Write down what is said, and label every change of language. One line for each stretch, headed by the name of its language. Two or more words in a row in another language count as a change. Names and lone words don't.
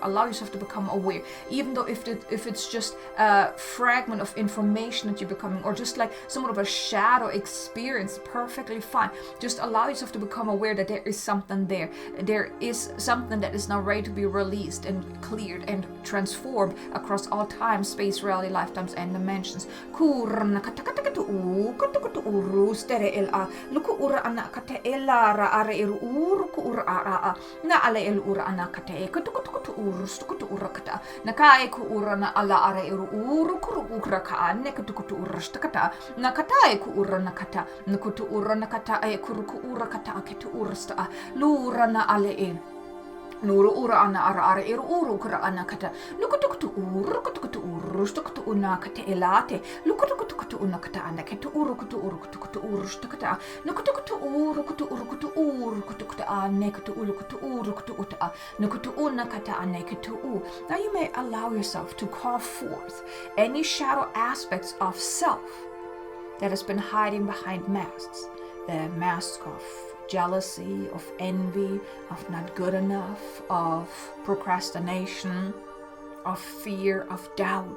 English: Allow yourself to become aware, even though if it's just a fragment of information that you're becoming, or just like somewhat of a shadow experience, perfectly fine. Just allow yourself to become aware that there is something there. There is something that is now ready to be released and cleared and transformed across all time, space, reality, lifetimes, and dimensions. Na ala el ura anakate e kutu urus kutu urakata na kai ku ura na ala ara eru uru kuru ukraka ne kutu urus takata na kata e ku ura na kata na kutu ura na kata e kuru ku urakata ketu ursta lura na ale e Nuru ura ana ara eru uru kura ana kata lukutukutu uru kutukutu urus tukutu una kata elate lukutukutu una kata ana ketu uru kutu urus takata nukutukutu uru kutukutu ane kutu uru kutu uta nukutu una kata ane ketu u. Now you may allow yourself to call forth any shadow aspects of self that has been hiding behind masks. The mask of jealousy, of envy, of not good enough, of procrastination, of fear, of doubt.